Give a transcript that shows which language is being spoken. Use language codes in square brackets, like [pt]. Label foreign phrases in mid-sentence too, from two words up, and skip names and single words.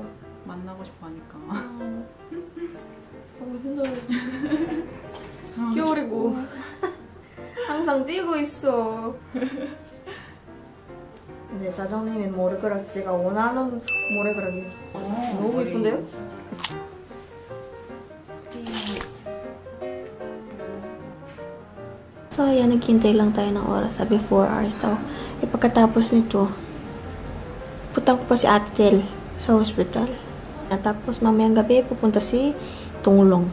[ko] 만나고 싶어 하니까. 너무 힘들어요. 겨울이고. 항상 뛰고 있어. 근데 사장님의 머리카락 제가 원하는 머리카락이 너무 예쁜데요? [tl] So, ayan, naghintay lang tayo ng oras. Sabi 4 hours daw. Pagkatapos nito, putang ko pa si Ate Tel sa hospital. Tapos, mamayang gabi, pupunta si Tunglong.